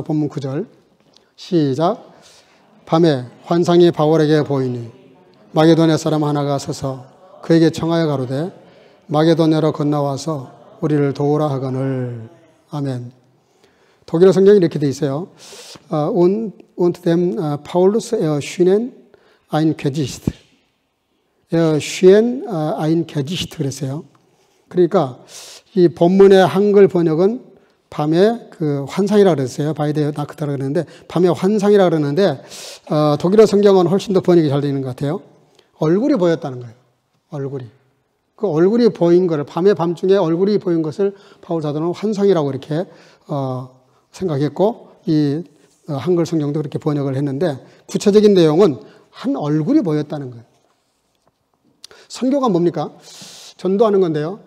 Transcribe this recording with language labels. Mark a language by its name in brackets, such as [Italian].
[Korean] 본문 9절 시작. 밤에 환상이 바울에게 보이니 마게도냐 사람 하나가 서서 그에게 청하여 가로되 마게도냐로 건너와서 우리를 도우라 하거늘. 아멘. 독일어 성경이 이렇게 돼 있어요. [German] Und dem Paulus erschienen ein Gesicht. erschienen ein Gesicht [Korean] 그랬어요. 그러니까 이 본문의 한글 번역은 밤의 그 환상이라 그랬어요. 바이데 나크타라 그러는데 밤의 환상이라 그러는데 독일어 성경은 훨씬 더 번역이 잘 되는 것 같아요. 얼굴이 보였다는 거예요. 얼굴이. 그 얼굴이 보인 거를 밤에 밤중에 얼굴이 보인 것을 바울 사도는 환상이라고 이렇게 생각했고 이 한글 성경도 그렇게 번역을 했는데 구체적인 내용은 한 얼굴이 보였다는 거예요. 선교가 뭡니까? 전도하는 건데요.